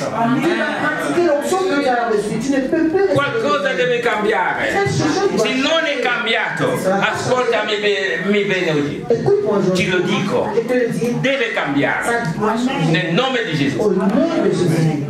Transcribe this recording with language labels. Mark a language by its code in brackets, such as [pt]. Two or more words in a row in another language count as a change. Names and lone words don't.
[fr] Tu vas pratiquer l'onction que tu as reçue. Tu ne peux plus [it] qualcosa deve cambiare. Se non è cambiato, ascoltami bene oggi, [fr] Écoute-moi aujourd'hui. [it] ti lo dico, [fr] Je te le dis. [it] deve cambiare [fr] Ça doit changer. [it] nel nome di Gesù. [fr] Au nom de Jésus.